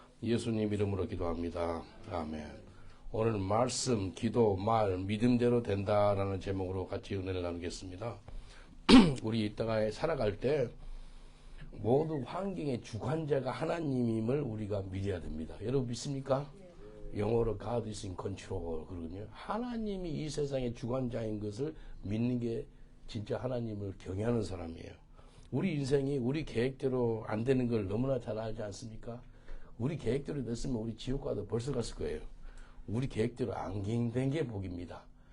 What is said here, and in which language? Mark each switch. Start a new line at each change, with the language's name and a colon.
Korean: 예수님 이름으로 기도합니다. 아멘. 오늘 말씀, 기도, 말, 믿음대로 된다라는 제목으로 같이 은혜를 나누겠습니다. 우리 이 땅에 살아갈 때 모든 환경의 주관자가 하나님임을 우리가 믿어야 됩니다. 여러분 믿습니까? 영어로
English: God is in control
Korean: 그러거든요. 하나님이 이 세상의 주관자인 것을 믿는 게 진짜 하나님을 경외하는 사람이에요. 우리 인생이 우리 계획대로 안 되는 걸 너무나 잘 알지 않습니까? 우리 계획대로 됐으면 우리 지옥 가도 벌써 갔을 거예요. 우리 계획대로 안 된 게 복입니다.